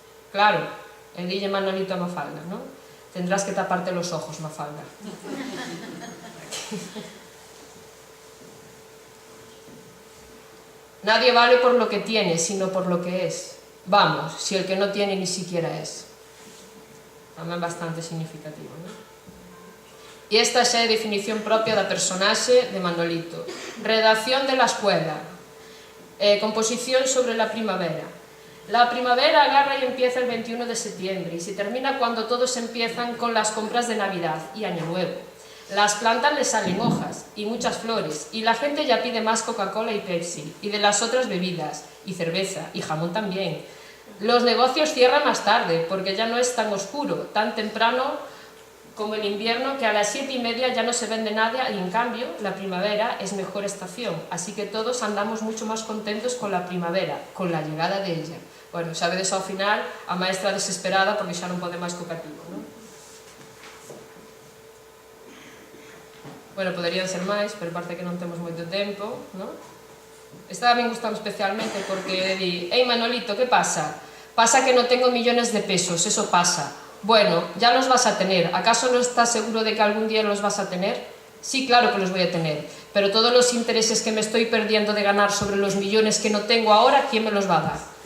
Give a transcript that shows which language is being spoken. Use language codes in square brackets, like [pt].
[gl] Claro, el dille Manolito a Mafalda, ¿no? [es] Tendrás que taparte los ojos, Mafalda. Nadie vale por lo que tiene, sino por lo que es. Vamos, si el que no tiene ni siquiera es. [gl] Tamén bastante significativo, non? E esta xa é a definición propia da personaxe de Manolito. [es] Redacción de la escuela. Composición sobre la primavera. La primavera agarra y empieza el 21 de septiembre y se termina cuando todos empiezan con las compras de Navidad y Año Nuevo. Las plantas les salen hojas y muchas flores y la gente ya pide más Coca-Cola y Pepsi y de las otras bebidas y cerveza y jamón también. Los negocios cierran más tarde porque ya no es tan oscuro, tan temprano como el invierno, que a las 7:30 ya no se vende nada y en cambio la primavera es mejor estación, así que todos andamos mucho más contentos con la primavera, con la llegada de ella. [gl] Bueno, xa vedes ao final a maestra desesperada porque xa non pode máis co cativo, non? Bueno, poderían ser máis, pero parte que non temos moito tempo, non? [es] Esta me gusta especialmente porque di, «Ei Manolito, ¿qué pasa? Pasa que no tengo millones de pesos, eso pasa. Bueno, ya los vas a tener. ¿Acaso no estás seguro de que algún día los vas a tener? Sí, claro que los voy a tener. Pero todos los intereses que me estoy perdiendo de ganar sobre los millones que no tengo ahora, ¿quién me los va a dar?»